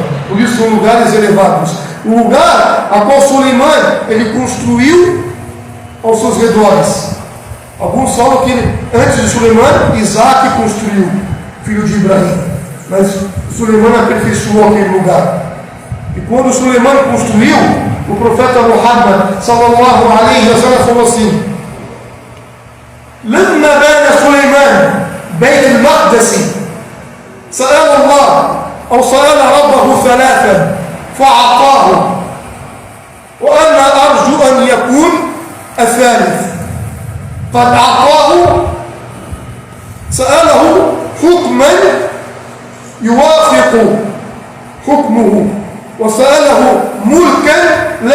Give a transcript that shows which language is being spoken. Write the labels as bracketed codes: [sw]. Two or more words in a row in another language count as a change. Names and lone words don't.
[pt] Por isso são lugares elevados. O lugar a qual Suleiman ele construiu aos seus redores. Alguns falam que antes de Suleiman, Isaac construiu, filho de Ibrahim. Mas Suleiman aperfeiçoou aquele lugar. E quando Suleiman construiu, o profeta Muhammad [ar] صلى الله عليه وسلم [pt] falou assim: [ar] لما بنى سليمان بيت المقدس سأل الله أو سأل ربه 3 فأعطاه، وأنا أرجو أن يكون 3. قد أعطاه، سأله حكما يوافق حكمه، وسأله ملكا لا